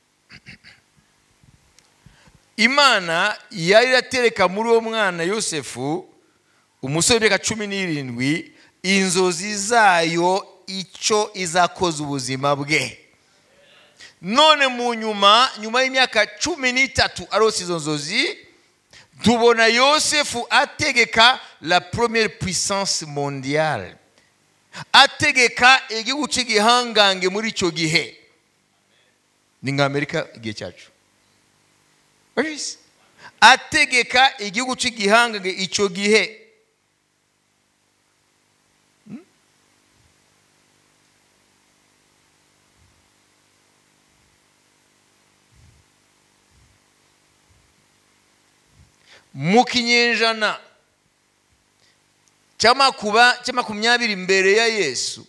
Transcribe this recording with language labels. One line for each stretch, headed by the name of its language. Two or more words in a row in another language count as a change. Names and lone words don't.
Kinyarwanda: Imana yari iratereka muri uwo mwana Yosefu umusore w'imyaka 17 inzozi zayo icyo izakoza ubuzima bwe. None mu nyuma y'imyaka 13 arose izo nzozi, tubona Yosefu ategeka
French: la première puissance mondiale,
Kinyarwanda: ategeka igihugu cy'igihangange muri icyo gihe. Ni nka Amerika igihe cyacu. Ategeka igihugu cy'igihangange icyo gihe. Mu kinyejana cya 20 mbere ya Yesu.